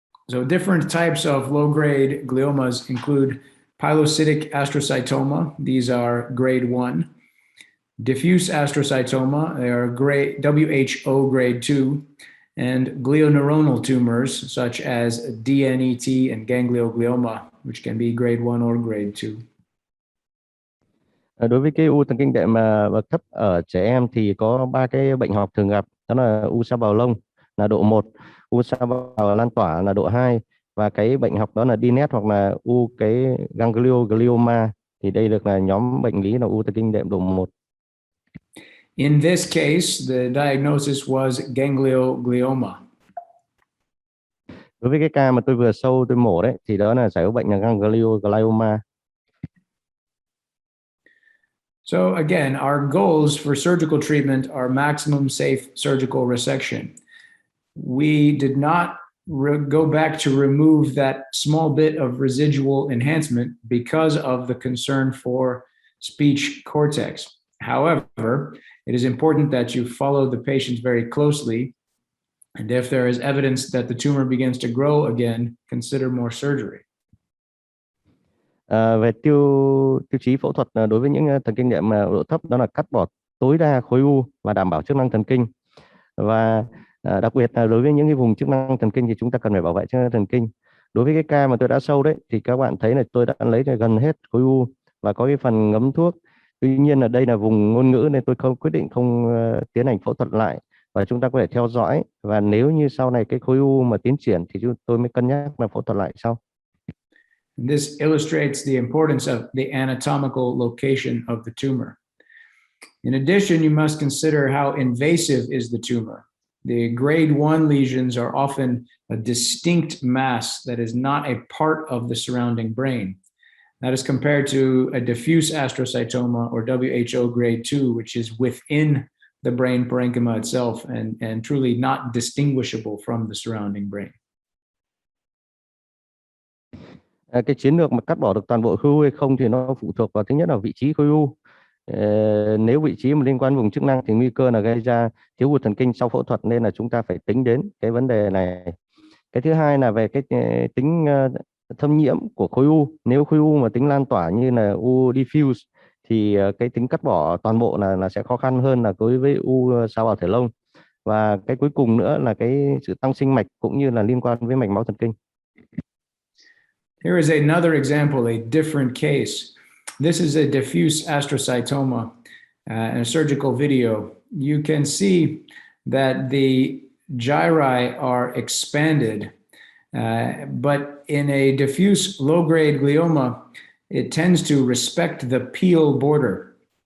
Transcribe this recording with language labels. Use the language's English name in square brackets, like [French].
[English] So different types of low-grade gliomas include pilocytic astrocytoma. These are grade 1. Diffuse astrocytoma, they are WHO grade 2. And glioneuronal tumors such as DNET and ganglioglioma, which can be grade 1 or grade 2. [Vietnamese] Đối với cái u thần kinh đệm bậc thấp ở trẻ em thì có ba cái bệnh học thường gặp, đó là u sa bào lông là độ 1, u sa bào lan tỏa là độ 2 và cái bệnh học đó là DNET hoặc là u cái ganglioglioma, thì đây được là nhóm bệnh lý là u thần kinh đệm độ 1. [English] In this case, the diagnosis was ganglioglioma. [Vietnamese] Đối với cái ca mà tôi vừa tôi mổ đấy thì đó là giải phẫu bệnh là ganglioglioma. [English] So again, our goals for surgical treatment are maximum safe surgical resection. We did not go back to remove that small bit of residual enhancement because of the concern for speech cortex. However, it is important that you follow the patients very closely, and if there is evidence that the tumor begins to grow again, consider more surgery. [Vietnamese] Về tiêu chí phẫu thuật đối với những thần kinh đệm độ thấp, đó là cắt bỏ tối đa khối u và đảm bảo chức năng thần kinh. Và đặc biệt là đối với những cái vùng chức năng thần kinh thì chúng ta cần phải bảo vệ chức năng thần kinh. Đối với cái ca mà tôi đã đấy thì các bạn thấy là tôi đã lấy gần hết khối u và có cái phần ngấm thuốc. Tuy nhiên là đây là vùng ngôn ngữ nên tôi quyết định không tiến hành phẫu thuật lại, và chúng ta có thể theo dõi, và nếu như sau này cái khối u mà tiến triển thì tôi mới cân nhắc là phẫu thuật lại sau. [English] This illustrates the importance of the anatomical location of the tumor. In addition, you must consider how invasive is the tumor. The grade 1 lesions are often a distinct mass that is not a part of the surrounding brain. That is compared to a diffuse astrocytoma or WHO grade 2, which is within the brain parenchyma itself and truly not distinguishable from the surrounding brain. [Vietnamese] Cái chiến lược mà cắt bỏ được toàn bộ khối u hay không thì nó phụ thuộc vào thứ nhất là vị trí khối u. Nếu vị trí mà liên quan vùng chức năng thì nguy cơ là gây ra thiếu hụt thần kinh sau phẫu thuật, nên là chúng ta phải tính đến cái vấn đề này. Cái thứ hai là về cái tính thâm nhiễm của khối u. Nếu khối u mà tính lan tỏa như là u diffuse thì cái tính cắt bỏ toàn bộ là sẽ khó khăn hơn là đối với u sa bào thể lông. Và cái cuối cùng nữa là cái sự tăng sinh mạch cũng như là liên quan với mạch máu thần kinh. [English] Here is another example, a different case. This is a diffuse astrocytoma in a surgical video. You can see that the gyri are expanded, but in a diffuse low-grade glioma, it tends to respect the peel border.